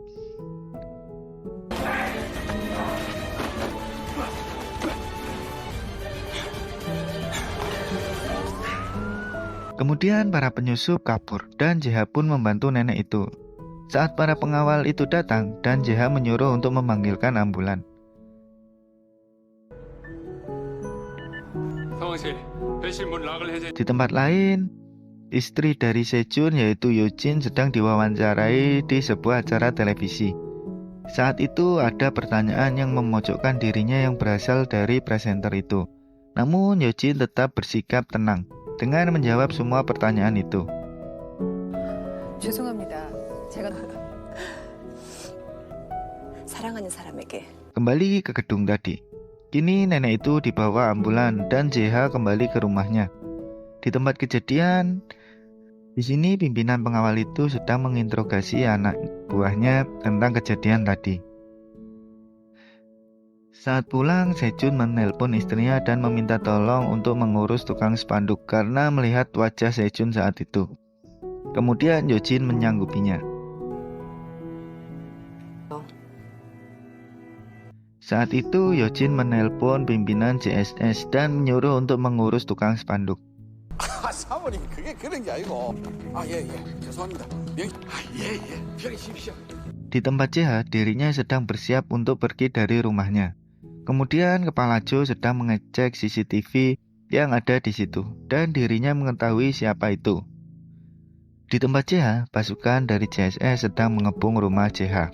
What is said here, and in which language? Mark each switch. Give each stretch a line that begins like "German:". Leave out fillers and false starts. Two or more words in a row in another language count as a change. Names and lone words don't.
Indonesian: Kemudian para penyusup kabur dan JH pun membantu nenek itu. Saat para pengawal itu datang dan JH menyuruh untuk memanggilkan ambulan.
Korean: 상황실 배실 문 락을 해제.
Indonesian: Di tempat lain, istri dari Se-jun yaitu Yoo-jin sedang diwawancarai di sebuah acara televisi. Saat itu ada pertanyaan yang memojokkan dirinya yang berasal dari presenter itu. Namun Yoo-jin tetap bersikap tenang dengan menjawab semua pertanyaan itu.
Korean: 죄송합니다. 제가 사랑하는 사람에게
Indonesian: Kembali ke gedung tadi. Kini nenek itu dibawa ambulan dan JH kembali ke rumahnya. Di tempat kejadian, di sini pimpinan pengawal itu sedang menginterogasi anak buahnya tentang kejadian tadi. Saat pulang, Se-jun menelpon istrinya dan meminta tolong untuk mengurus tukang spanduk karena melihat wajah Se-jun saat itu. Kemudian Yoo-jin menyanggupinya. Saat itu Yoo-jin menelpon pimpinan JSS dan menyuruh untuk mengurus tukang spanduk.
Korean: 사모님 그게 그런 게 아니고 예 죄송합니다 예 편히 쉬십시오.
Indonesian: Di tempat JH, dirinya sedang bersiap untuk pergi dari rumahnya. Kemudian kepala Jo sedang mengecek CCTV yang ada di situ dan dirinya mengetahui siapa itu. Di tempat JH, pasukan dari JSS sedang mengepung rumah JH.